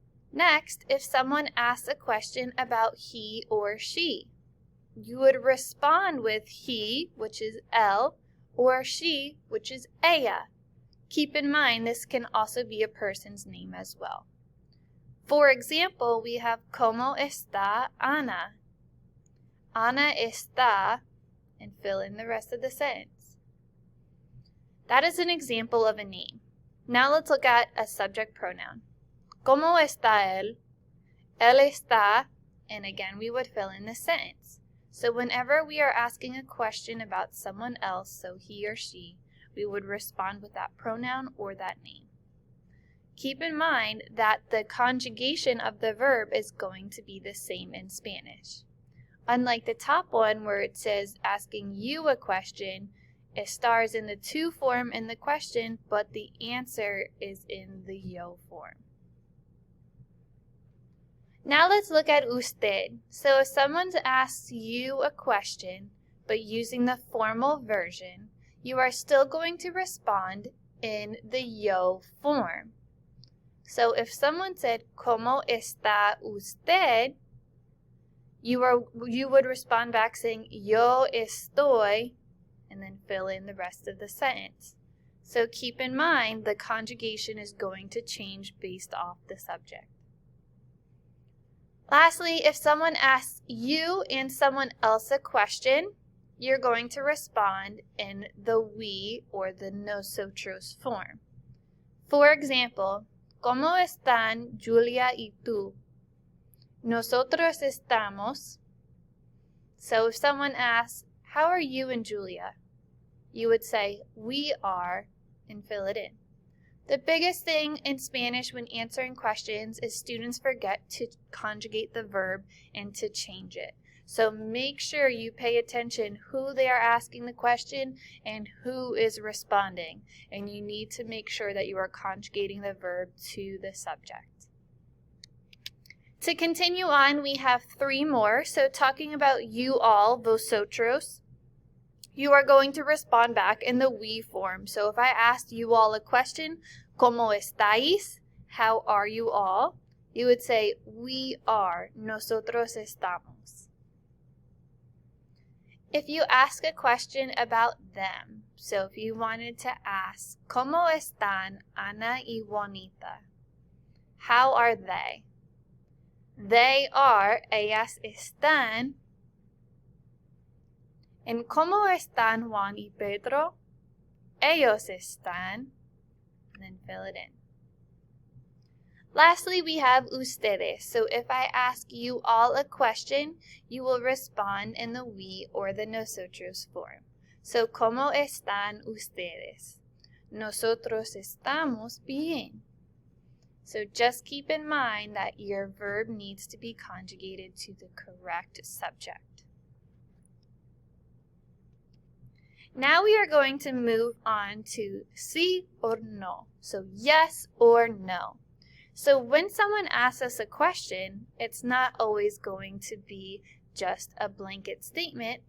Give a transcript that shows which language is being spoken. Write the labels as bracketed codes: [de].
[en] Next, if someone asks a question about he or she, you would respond with he, which is él, or she, which is ella. Keep in mind, this can also be a person's name as well. For example, we have [es] ¿Cómo está Ana? Ana está, [en] and fill in the rest of the sentence. That is an example of a name. Now let's look at a subject pronoun. [es] ¿Cómo está él? Él está, [en] and again we would fill in the sentence. So whenever we are asking a question about someone else, so he or she, we would respond with that pronoun or that name. Keep in mind that the conjugation of the verb is going to be the same in Spanish. Unlike the top one where it says asking you a question, estar is in the to form in the question, but the answer is in the yo form. Now let's look at usted. So if someone asks you a question, but using the formal version, you are still going to respond in the yo form. So if someone said, [es] ¿Cómo está usted?" [en] you would respond back saying, [es] "Yo estoy," [en] and then fill in the rest of the sentence. So keep in mind, the conjugation is going to change based off the subject. Lastly, if someone asks you and someone else a question, you're going to respond in the we or the nosotros form. For example, [es] ¿Cómo están Julia y tú? Nosotros estamos. [en] So if someone asks, "How are you and Julia?" you would say, "We are," and fill it in. The biggest thing in Spanish when answering questions is students forget to conjugate the verb and to change it. So make sure you pay attention who they are asking the question and who is responding. And you need to make sure that you are conjugating the verb to the subject. To continue on, we have 3 more. So talking about you all, vosotros, you are going to respond back in the we form. So if I asked you all a question, [es] ¿Cómo estáis? [en] How are you all? You would say, "We are, [es] nosotros estamos." [en] If you ask a question about them, so if you wanted to ask, [es] ¿Cómo están Ana y Juanita? [en] How are they? They are, [es] ellas están. And ¿Cómo están Juan y Pedro? Ellos están. [en] And then fill it in. Lastly, we have ustedes. So if I ask you all a question, you will respond in the we or the nosotros form. [es] So, ¿Cómo están ustedes? Nosotros estamos bien. [en] So just keep in mind that your verb needs to be conjugated to the correct subject. Now we are going to move on to sí or no. So yes or no. So when someone asks us a question, it's not always going to be just a blanket statement.